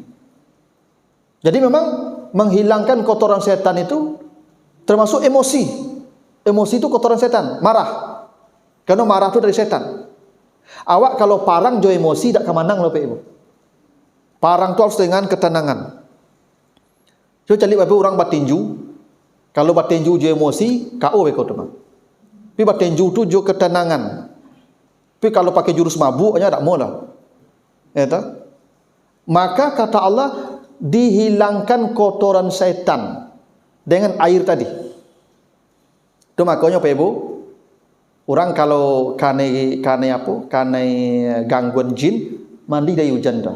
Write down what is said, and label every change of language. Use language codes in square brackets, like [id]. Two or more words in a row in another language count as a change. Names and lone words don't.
[id] Jadi memang menghilangkan kotoran setan itu termasuk emosi. Emosi itu kotoran setan, marah. Karena marah itu dari setan. [min] Awak kalau parang jo emosi tak kemanang loh Ibu. [id] Parang itu harus dengan ketenangan. Coba cari Ibu orang batinju. [min] Kalau batinju jo emosi, KO beko teman. [id] Tapi batinju itu jo ketenangan. Tapi kalau pakai jurus mabuk aja tak mau lah. Ya tak? Maka kata Allah, dihilangkan kotoran setan dengan air tadi. Itu makanya Pak Ibu, orang kalau kane gangguan jin, mandi dari hujan dah.